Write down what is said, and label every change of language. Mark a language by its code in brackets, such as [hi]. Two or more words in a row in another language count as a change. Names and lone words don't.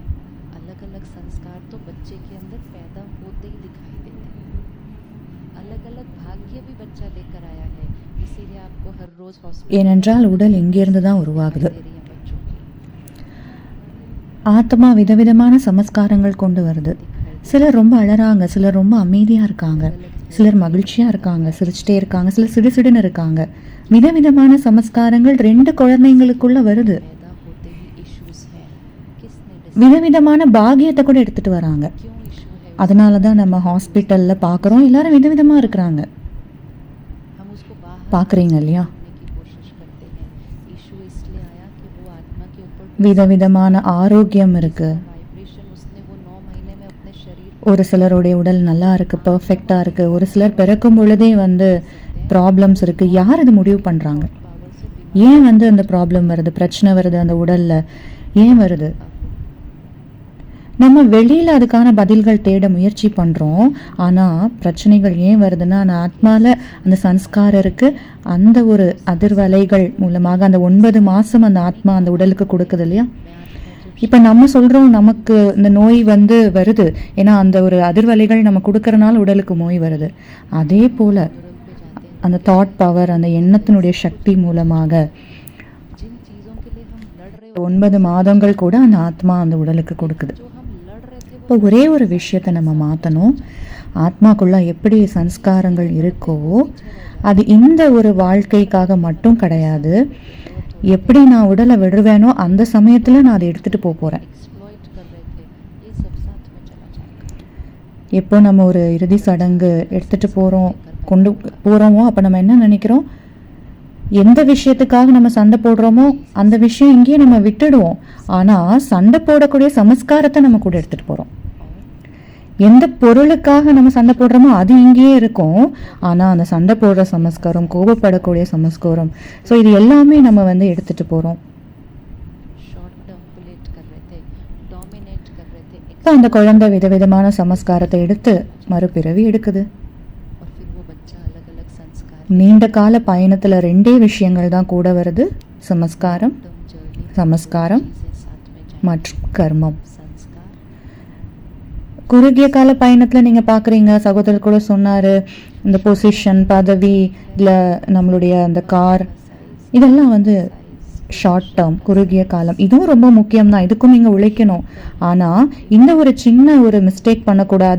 [hi] अलग अलग अलग भाग्य भी बच्चा लेकर आया है, इसीलिए आपको हर रोज हॉस्पिटल [ta] ஏனென்றால் உடல் இங்கிருந்து தான் உருவாகுது. [hi] दे रही है बच्चों की। [ta] ஆத்மா விதவிதமான சமஸ்காரங்கள் கொண்டு வருது. சிலர் ரொம்ப அழறாங்க, சிலர் ரொம்ப அமைதியாக இருக்காங்க, சிலர் மகிழ்ச்சியாக இருக்காங்க, சிரிச்சிட்டே இருக்காங்க, சிலர் சிடுசிடுன்னு இருக்காங்க. விதவிதமான சமஸ்காரங்கள் 2 குழந்தைங்களுக்குள்ள வருது. [hi] पैदा होते ही इश्यूज हैं, किसने [ta] விதவிதமான பாகியத்தை கூட எடுத்துட்டு வராங்க. [hi] क्यों इशू है, [ta] அதனால தான் நம்ம ஹாஸ்பிட்டலில் பார்க்குறோம், எல்லாரும் விதவிதமாக இருக்கிறாங்க. [hi] हम उसको बाहर [ta] பார்க்குறீங்க இல்லையா? [hi] करने की कोशिश करते हैं। इशू इसलिए आया कि वो आत्मा के ऊपर [ta] விதவிதமான ஆரோக்கியம் இருக்குது. [hi] वाइब्रेशन उसने वो 9 महीने में अपने शरीर [ta] ஒரு சிலருடைய உடல் நல்லா இருக்குது, பர்ஃபெக்டாக இருக்குது. ஒரு சிலர் பிறக்கும் பொழுதே வந்து ப்ராப்ளம்ஸ் இருக்குது. யார் இது முடிவு பண்ணுறாங்க? [hi] पावर से [ta] ஏன் வந்து அந்த ப்ராப்ளம் வருது, பிரச்சனை வருது அந்த உடலில், ஏன் வருது? நம்ம வெளியில் அதுக்கான பதில்கள் தேட முயற்சி பண்ணுறோம். ஆனால் பிரச்சனைகள் ஏன் வருதுன்னா, அந்த ஆத்மாவில் அந்த சன்ஸ்காரம் இருக்குது. அந்த ஒரு அதிர்வலைகள் மூலமாக அந்த 9 மாதம் அந்த ஆத்மா அந்த உடலுக்கு கொடுக்குது இல்லையா? இப்போ நம்ம சொல்கிறோம் நமக்கு இந்த நோய் வந்து வருது, ஏன்னா அந்த ஒரு அதிர்வலைகள் நம்ம கொடுக்கறனால உடலுக்கு நோய் வருது. அதே போல் அந்த [en] thought power, [ta] அந்த எண்ணத்தினுடைய சக்தி மூலமாக [hi] जिन चीज़ों के लिए हम लड़ रहे [ta] 9 மாதங்கள் கூட அந்த ஆத்மா அந்த உடலுக்கு கொடுக்குது. [hi] जो हम लड़ रहे थे [ta] இப்போ ஒரே ஒரு விஷயத்தை நம்ம மாற்றணும். ஆத்மாக்குள்ள எப்படி சன்ஸ்காரங்கள் இருக்கோ அது இந்த ஒரு வாழ்க்கைக்காக மட்டும் கிடையாது. எப்படி நான் உடலை விடுவேனோ அந்த சமயத்தில் நான் அதை எடுத்துகிட்டு போகிறேன். [hi] एक्सप्लॉइट कर रहे थे, ये सब साथ में चला जाएगा। [ta] எப்போ நம்ம ஒரு இறுதி சடங்கு எடுத்துகிட்டு கொண்டு போகிறோமோ அப்போ நம்ம என்ன நினைக்கிறோம், எந்த விஷயத்துக்காக நம்ம சண்டை போடுறோமோ அந்த விஷயம் இங்கேயே நம்ம விட்டுடுவோம். ஆனால் சண்டை போடக்கூடிய சமஸ்காரத்தை நம்ம கூட எடுத்துகிட்டு போகிறோம். எந்த பொருளுக்காக நம்ம சண்டை போடுறோமோ அது இங்கேயே இருக்கும். ஆனால் அந்த சண்டை போடுற சமஸ்காரம், கோபப்படக்கூடிய சமஸ்காரம், ஸோ இது எல்லாமே நம்ம வந்து எடுத்துகிட்டு போகிறோம். [en] short term bullet [hi] कर रहे थे, डोमिनेट कर रहे थे, [ta] இப்போ அந்த குழந்தை விதவிதமான சமஸ்காரத்தை எடுத்து மறுபிறவி எடுக்குது. [hi] और फिर वो बच्चा अलग अलग संस्कार [ta] நீண்ட கால பயணத்தில் 2 விஷயங்கள் தான் கூட வருது, சமஸ்காரம் [en] term journey [ta] சமஸ்காரம் [hi] चीज़ें साथ में जाए, [ta] மற்றும் கர்மம். [hi] संस्कार [ta] குறுகிய கால பயணத்தில் நீங்கள் பார்க்குறீங்க, சகோதரர் கூட சொன்னார், இந்த பொசிஷன், பதவி, இல்லை நம்மளுடைய அந்த கார், இதெல்லாம் வந்து [en] short term, [ta] குறுகிய காலம். இதுவும் ரொம்ப முக்கியம்தான், இதுக்கும் நீங்கள் உழைக்கணும். ஆனால் இந்த ஒரு சின்ன ஒரு மிஸ்டேக் பண்ணக்கூடாது.